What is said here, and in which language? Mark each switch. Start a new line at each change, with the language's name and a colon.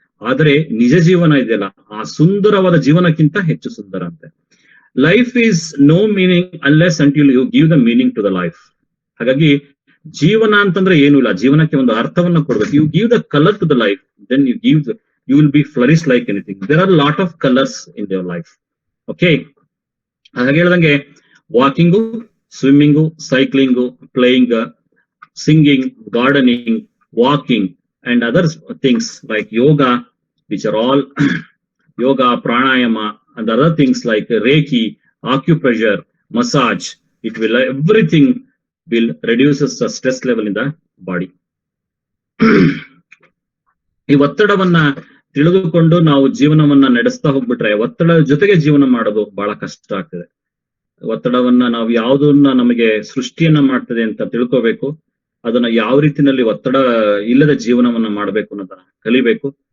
Kannada: ಆದ್ರೆ ನಿಜ ಜೀವನ ಇದೆಯಲ್ಲ, ಆ ಸುಂದರವಾದ ಜೀವನಕ್ಕಿಂತ ಹೆಚ್ಚು ಸುಂದರ ಅಂತೆ.
English: Life is no meaning unless until you give the meaning to the life.
Kannada: ಹಾಗಾಗಿ ಜೀವನ ಅಂತಂದ್ರೆ ಏನು ಇಲ್ಲ, ಜೀವನಕ್ಕೆ ಒಂದು ಅರ್ಥವನ್ನ ಕೊಡ್ಬೇಕು.
English: You give the colour to the life, then you will be flourish like anything. There are lot of colours in your life. Okay,
Kannada: ಹಾಗೆ ಹೇಳ್ದಂಗೆ
English: Walking, swimming, cycling, playing, singing, gardening, walking and other things like yoga, which are all yoga, pranayama and other things like reiki, acupressure, massage, it will, everything will reduces the stress level in the body.
Kannada: ಈ ಒತ್ತಡವನ್ನ ತಿಳಿದುಕೊಂಡು ನಾವು ಜೀವನವನ್ನ ನಡೆಸ್ತಾ ಹೋಗ್ಬಿಟ್ರೆ, ಒತ್ತಡ ಜೊತೆಗೆ ಜೀವನ ಮಾಡೋದು ಬಹಳ ಕಷ್ಟ ಆಗ್ತದೆ. ಒತ್ತಡವನ್ನ ನಾವು ಯಾವುದನ್ನ ನಮಗೆ ಸೃಷ್ಟಿಯನ್ನ ಮಾಡ್ತದೆ ಅಂತ ತಿಳ್ಕೋಬೇಕು. ಅದನ್ನ ಯಾವ ರೀತಿಯಲ್ಲಿ ಒತ್ತಡ ಇಲ್ಲದ ಜೀವನವನ್ನ ಮಾಡಬೇಕು ಅನ್ನೋದನ್ನ ಕಲಿಬೇಕು.